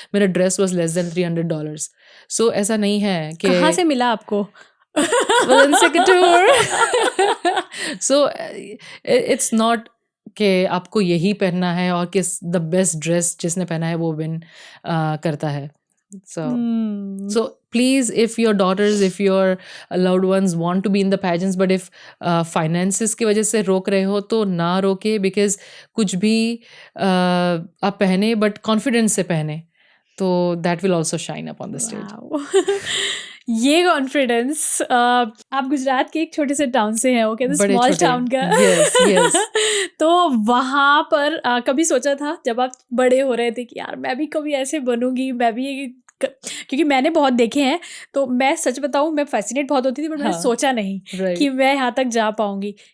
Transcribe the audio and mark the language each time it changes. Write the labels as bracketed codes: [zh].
[en] मेरा dress was less than $300. So [hi] ऐसा नहीं है कि कहाँ से मिला आपको? Valencia Kattur. [en] so it's not [hi] कि आपको यही पहनना है और किस द बेस्ट ड्रेस जिसने पहना है वो विन करता है. [en] So please, if your daughters, if your loved ones want to be in the pageants, but if finances [hi] की वजह से रोक रहे हो तो ना रोके, [en] because [hi] कुछ भी आप पहने [en] but confidence से पहने, तो that will also shine up on the stage. Wow. [hi] ये कॉन्फिडेंस, आप गुजरात के एक छोटे से टाउन से हैं, ओके, स्मॉल टाउन का. [en] yes. [hi] तो वहाँ पर कभी सोचा था जब आप बड़े हो रहे थे कि यार मैं भी कभी ऐसे बनूंगी, मैं भी, क्योंकि मैंने बहुत देखे हैं, तो मैं सच बताऊं, मैं फैसिनेट बहुत होती थी, पर मैंने सोचा नहीं कि मैं यहाँ तक जा पाऊंगी.